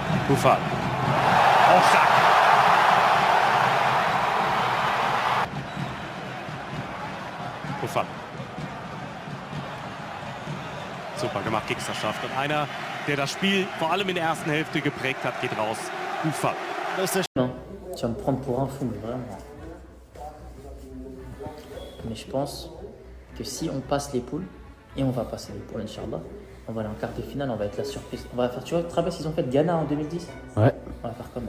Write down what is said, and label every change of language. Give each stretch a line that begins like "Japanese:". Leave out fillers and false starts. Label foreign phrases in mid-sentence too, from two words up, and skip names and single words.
German: Buffal. Auch stark. Buffal. Super gemacht, Giggs schafft. Und einer, der das Spiel vor allem in der ersten Hälfte geprägt hat, geht raus. Buffal.
French: Non, tu vas me prendre pour un fou, mais vraiment. Mais je pense que si on passe les poules, et on va passer les poules, Inch'Allah, on va aller en quart de finale, on va être la surprise. On va faire, tu vois, tu te rappelles, ils ont fait Ghana en 2010 ? Ouais. On va faire comment ?